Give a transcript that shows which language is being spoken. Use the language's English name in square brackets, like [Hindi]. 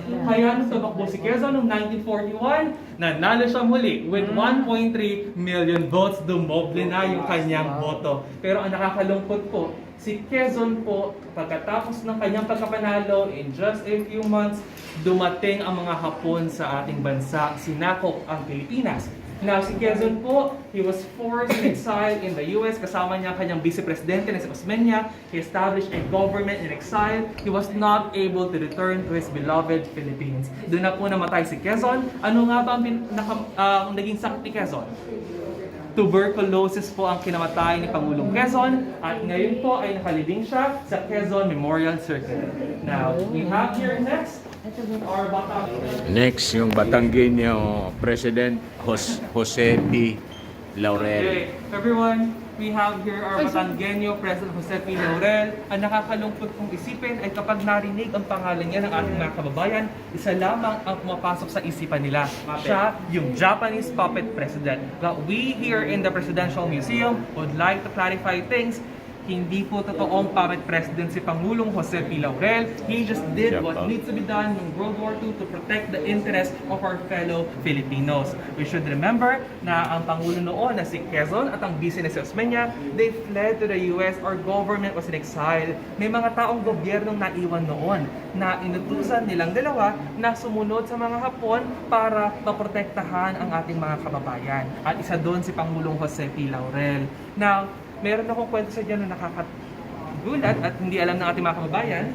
[Filipino] Kaya nung tumakbo si Quezon noong 1941, nanalo siya muli [English] with 1.3 million votes, [Filipino] dumoble na yung kanyang boto. Pero ang nakakalungkot po, si Quezon po, pagkatapos ng kanyang pagkapanalo, [English] in just a few months, [Filipino] dumating ang mga Hapon sa ating bansa, sinakop ang Pilipinas. [English] Now, [Filipino] si Quezon po, [English] he was forced in exile in the US. [Filipino] Kasama niya ang kanyang vice-presidente na si Osmeña. [English] He established a government in exile. He was not able to return to his beloved Philippines. [Filipino] Doon na po namatay si Quezon. Ano nga ba ang naging sakit ni Quezon? Tuberculosis po ang kinamatay ni Pangulong Quezon at ngayon po ay nakalibing siya sa Quezon Memorial Circle. [English] Now, we have here next our Batangueño. Next, yung Batangueño President Jose P. Laurel. Okay, everyone, we have here our Batangueño President Jose P. Laurel. [Filipino] Ang nakakalungkot kong isipin ay kapag narinig ang pangalan niya ng ating mga kababayan, isa lamang ang pumapasok sa isipan nila. Siya, yung [English] Japanese puppet president. But we here in the Presidential Museum would like to clarify things. [Filipino] Hindi po totoong puppet president si Pangulong Jose P. Laurel. [English] He just did what needs to be done in World War II to protect the interests of our fellow Filipinos. We should remember [Filipino] na ang Pangulo noon na si Quezon at ang vice na si Osmeña, [English] they fled to the US. Our government was in exile. [Filipino] May mga taong gobyernong naiwan noon na inutusan nilang dalawa na sumunod sa mga Hapon para maprotektahan ang ating mga kababayan. At isa doon si Pangulong Jose P. Laurel. Now, meron akong kwento sa dyan na nakakagulat at hindi alam ng ating mga kababayan.